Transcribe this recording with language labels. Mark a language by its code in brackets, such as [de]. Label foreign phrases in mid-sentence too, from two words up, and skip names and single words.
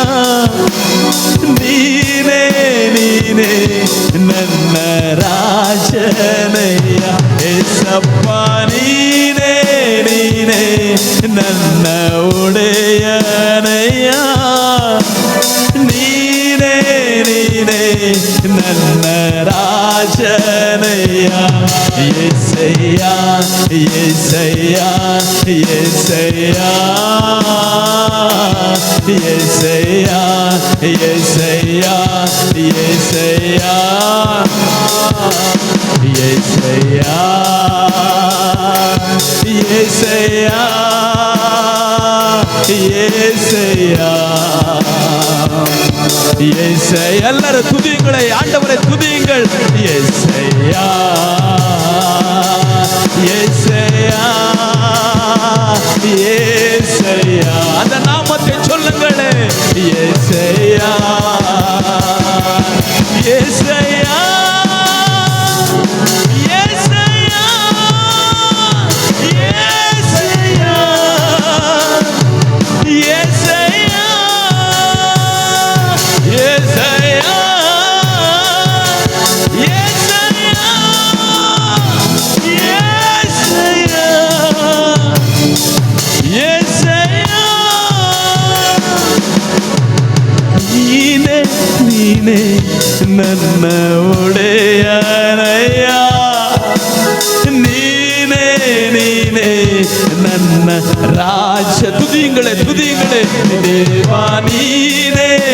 [kn] ನೀನೇ ನೀನೇ ನನ್ನ ರಾಜನಯ್ಯ ಏಸಪ್ಪ. ನೀನೇ ನೀನೇ ನನ್ನ ಒಡೆಯನಯ್ಯ. ನೀನೇ ನೀನೇ ನನ್ನ ರಾಜನಯ್ಯ. [ta] యేసయ్యా యేసయ్యా యేసయ్యా యేసయ్యా యేసయ్యా యేసయ్యా యేసయ్యా యేసయ్యా యేసయ్యா యేసయ్யா எல்லாரும் துதியுங்களை ஆண்டவரை துதியுங்கள் యేసయ్யா యేసయ్யா యేసయ్யா அந்த நாமத்தை சொல்லுங்களே యేసయ్யா యేసయ్யா యేసయ్யா [kn] యేసయ్யா యేసయ్యా యేసయ్యా యేసయ్యా యేసయ్యా ನೀನೇ ನನ್ನ ಒಡೆಯನಯ್ಯ ನೀನೇ ನನ್ನ ರಾಜ ತುದಿಗಳೇ ದೇವಾ ನೀನೇ